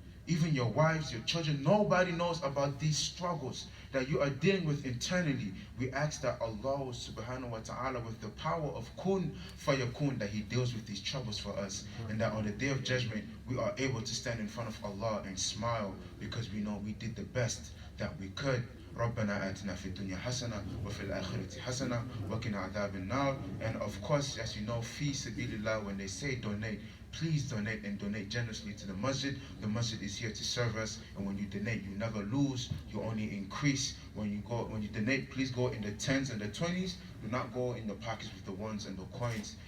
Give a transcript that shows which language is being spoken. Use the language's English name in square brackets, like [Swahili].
[English] Even your wives, your children, nobody knows about these struggles that you are dealing with internally. We ask that Allah subhanahu wa ta'ala, with the power of kun fayakun, that He deals with these troubles for us, and that on the day of judgment we are able to stand in front of Allah and smile because we know we did the best that we could. [Arabic] ربنا آتنا في الدنيا حسنة وفي الآخرة حسنة وقنا عذاب النار. [English] And of course, as you know, fi sabilillah, when they say donate, please donate, and donate generously to the Masjid. The Masjid is here to serve us, and when you donate, you never lose, you only increase. When you donate, please go in the 10s and the 20s. Do not go in the pockets with the ones and the coins.